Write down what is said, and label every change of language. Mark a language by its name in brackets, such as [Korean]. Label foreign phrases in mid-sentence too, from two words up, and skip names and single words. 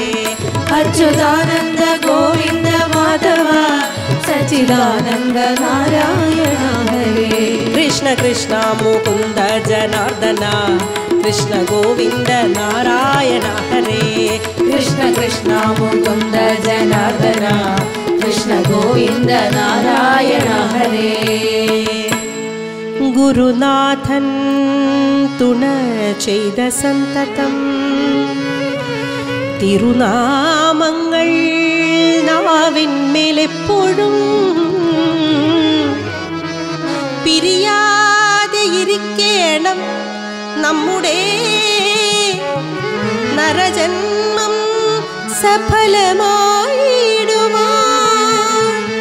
[Sanskrit] ಅಚ್ಯುತಾನಂದ ಗೋವಿಂದ ಮಾಧವ ಸಚ್ಚಿದಾನಂದ ನಾರಾಯಣ ಹರೇ ಕೃಷ್ಣ ಕೃಷ್ಣ ಮುಕುಂದ ಜನಾರ್ದನ ಕೃಷ್ಣ ಗೋವಿಂದ ನಾರಾಯಣ ಹರೇ ಕೃಷ್ಣ ಕೃಷ್ಣ ಮುಕುಂದ ಜನಾರ್ದನ ಕೃಷ್ಣ ಗೋವಿಂದ ನಾರಾಯಣ ಹರೇ [Malayalam] ഗുരുനാഥൻ തുണ ചെയ്ത സന്തതം തിരുനാമങ്ങൾ നാവിന്മേലെപ്പോഴും പിരിയാതെ ഇരിക്കണം നമ്മുടെ നരജന്മം സഫലമായിടുവാൻ